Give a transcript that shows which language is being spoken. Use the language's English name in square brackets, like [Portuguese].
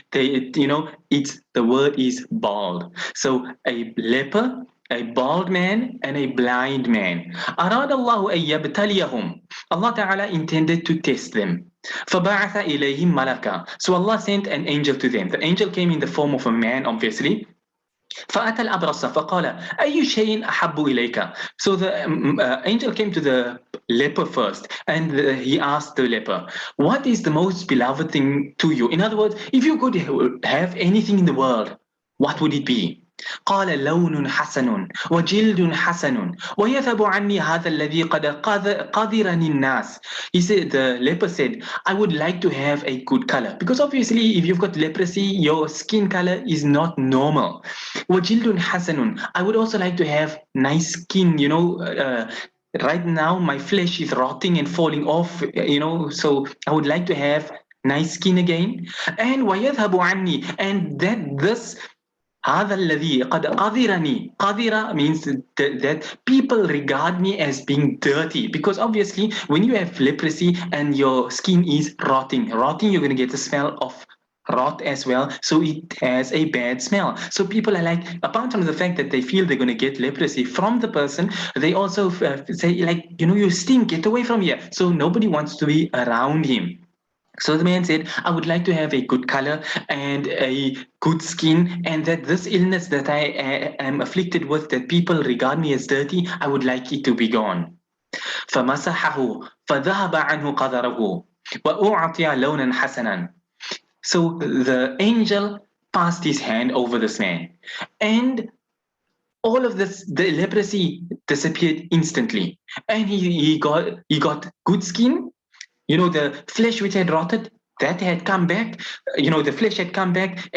[English] The word is bald. So a leper, a bald man, and a blind man. [Arabic] أراد الله أن يبتليهم. [English] Allah Ta'ala intended to test them. [Arabic] فبعث إليهم ملكا. [English] So Allah sent an angel to them. The angel came in the form of a man, obviously. [Arabic] فأتى الأبرص فقال أي شيء أحب إليك. [English] So the angel came to the leper first, and he asked the leper, what is the most beloved thing to you? In other words, if you could have anything in the world, what would it be? [Arabic] قال لون حسن وجلد حسن ويذهب عني هذا الذي قد قذرني الناس. [English] The leper said, I would like to have a good color, because obviously if you've got leprosy, your skin color is not normal. [Arabic] وجلد حسن, [English] I would also like to have nice skin. Right now my flesh is rotting and falling off, so I would like to have nice skin again. And [Arabic] ويذهب عني, [English] and that this [Arabic] هذا الذي قد قذرني. [English] قذر means that people regard me as being dirty, because obviously when you have leprosy and your skin is rotting, you're going to get the smell of rot as well, so it has a bad smell. So people are like, apart from the fact that they feel they're going to get leprosy from the person, they also say, like, you stink, get away from here. So nobody wants to be around him. So the man said, I would like to have a good color and a good skin, and that this illness that I am afflicted with, that people regard me as dirty, I would like it to be gone. [Arabic] فمسحه فذهب عنه قدره وأعطي لونا حسنا. [English] So the angel passed his hand over this man, and all of this, the leprosy disappeared instantly, and he got good skin. The flesh which had rotted, that had come back. The flesh had come back.